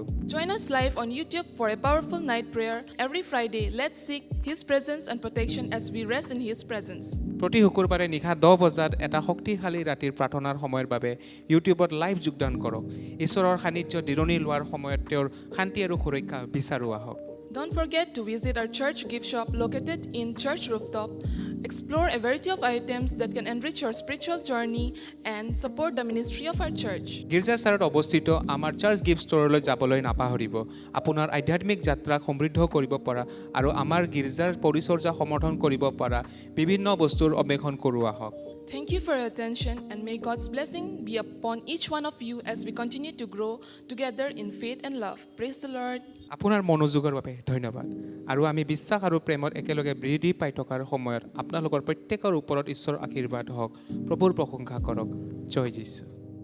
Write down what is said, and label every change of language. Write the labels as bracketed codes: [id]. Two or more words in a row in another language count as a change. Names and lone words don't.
[en] Join us live on YouTube for a powerful night prayer every Friday. Let's seek His presence and protection as we rest in His presence. [as] প্ৰতি শুকুৰবাৰে নিশা 10 বজাত এটা শক্তিশালী ৰাতিৰ প্ৰাৰ্থনাৰ সময়ৰ বাবে ইউটিউবত লাইভ যোগদান কৰক ঈশ্বৰৰ সান্নিধ্য দিৰণি লোৱাৰ সময়ত তেওঁৰ শান্তি আৰু সুৰক্ষা বিচাৰোঁ আহক [en] Don't forget to visit our church gift shop located in Church Rooftop. Explore a variety of items that can enrich your spiritual journey and support the ministry of our church. [as] গীৰ্জাচাৰত অৱস্থিত আমাৰ [en] church gift storeলৈ [as] যাবলৈ নাপাহৰিব আপোনাৰ আধ্যাত্মিক যাত্ৰাক সমৃদ্ধ কৰিব পৰা আৰু আমাৰ গীৰ্জাৰ পৰিচৰ্যা সমৰ্থন কৰিব পৰা বিভিন্ন বস্তুৰ অন্বেষণ কৰোঁ আহক [en] Thank you for your attention, and may God's blessing be upon each one of you as we continue to grow together in faith and love. Praise the Lord. [as] আপোনাৰ মনোযোগৰ বাবে ধন্যবাদ আৰু আমি বিশ্বাস আৰু প্ৰেমত একেলগে বৃদ্ধি পাই থকাৰ সময়ত আপোনালোকৰ প্ৰত্যেকৰ ওপৰত ঈশ্বৰৰ আশীৰ্বাদ হওক প্ৰভুৰ প্ৰশংসা কৰক জয় যীশু